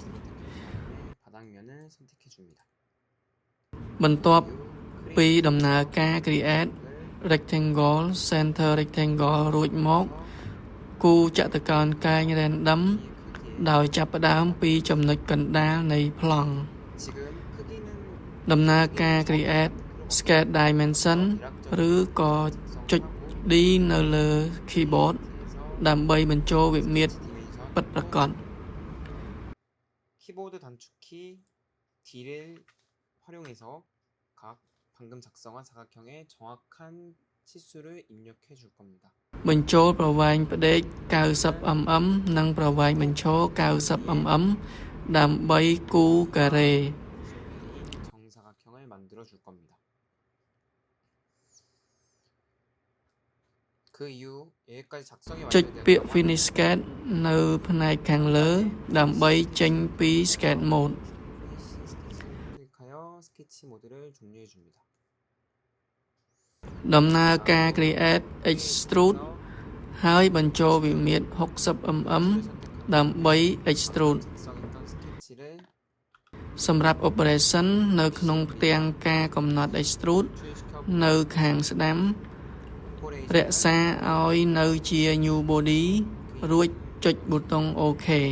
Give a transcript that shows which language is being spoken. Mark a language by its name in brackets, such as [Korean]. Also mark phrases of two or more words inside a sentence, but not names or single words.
[Khmer] បន្ទាប់ពីដំណើរការ [English] Create Rectangle Center Rectangle [Khmer] រួចមកគូចតុកោណកែង Random ដោយចាប់ផ្ដើមពីចំណុចកណ្ដាលនៃប្លង់ដំណើរការ [English] Create Sketch Dimension [Khmer] ឬក៏ចុច D នៅលើ Keyboard ដើម្បីបញ្ចូលវិមាត្រពិតប្រាកដ [Korean] 키보드 단축키 D를 활용해서 각 방금 작성한 사각형에 정확한 치수를 입력해 줄 겁니다. [Khmer] បញ្ចូលប្រវែងផ្ដេក 90mm និងប្រវែងបញ្ឈរ 90mm ដើម្បីគូការ៉េ [Korean] 정사각형을 만들어 줄 겁니다. 그 이후 여기까지 작성이 [Khmer] ចុចពាក្យ [English] Finish Sketch [Khmer] នៅផ្នែកខាងលើដើម្បីចេញពី [English] Sketch Mode. [Korean] 클릭하여 스케치 모드를 종료해 줍니다. [Khmer] ដំណើរការ [English] Create Extrude [Khmer] ហើយបញ្ចូលវិមាត្រ 60mm ដើម្បី Extrude សម្រាប់ Operation នៅក្នុងផ្ទាំងការកំណត់ Extrude នៅខាងស្ដាំរក្សាឲ្យនៅជា [English] New Body [Khmer] រួចចុចប៊ូតុង OK